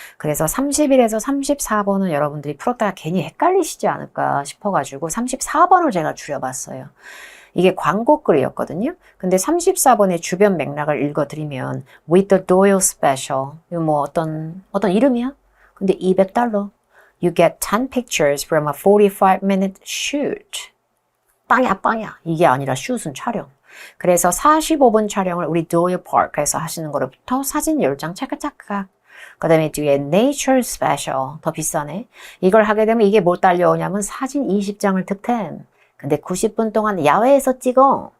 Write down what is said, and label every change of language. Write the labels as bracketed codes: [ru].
[ko] 그래서 31에서 34번은 여러분들이 풀었다가 괜히 헷갈리시지 않을까 싶어가지고 34번을 제가 줄여봤어요. 이게 광고 글이었거든요. 근데 34번의 주변 맥락을 읽어드리면 [en] with the Doyle special [ko] 이거 뭐 어떤 이름이야? 근데 [en] $200 You get 10 pictures from a 45-minute shoot. [ko] 빵야. 이게 아니라 shoot은 촬영. 그래서 45분 촬영을 우리 도일 파크에서 하시는 거로부터 사진 10장 찰칵찰칵. 그 다음에 뒤에 Nature Special. 더 비싸네. 이걸 하게 되면 이게 뭘 딸려오냐면 사진 20장을 득템. 근데 90분 동안 야외에서 찍어.